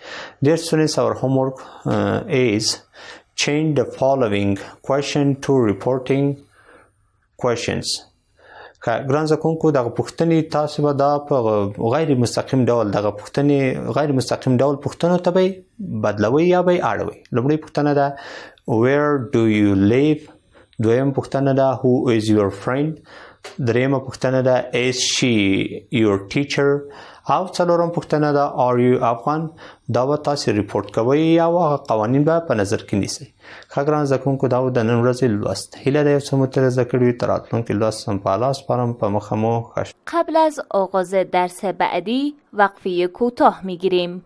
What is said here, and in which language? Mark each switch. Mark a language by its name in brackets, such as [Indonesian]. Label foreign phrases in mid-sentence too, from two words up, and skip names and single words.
[English] Dear students, our homework is change the following question to reporting questions. [Pashto] ګران زده کوونکو دغه پوښتنې تاسو به دا په غیر مستقیم ډول پوښتنو ته به بدلوي یا به اړوي. لومړی پوښتنه ده [English] where do you live؟ [Pashto] دویم پوښتنه ده [English] who is your friend؟ [Pashto] دریمه پوښتنه ده [English] is she your teacher؟ [Pashto] او څلورم پوښتنه ده [English] are you Afghan؟ [Pashto] دا به تاسو ریپورټ کوئ یا هغه قوانین به په نظر کې نیسئ. ښه ګران زده کوونکو دا د نن ورځې لوست. هیله ده یو څه مو ترې زده کړي وي. تر راتلونکي لوست په الله سپارم. په مخه مو ښه. [Persian] قبل از آغاز درس بعدی وقفه کوتاه میگیریم.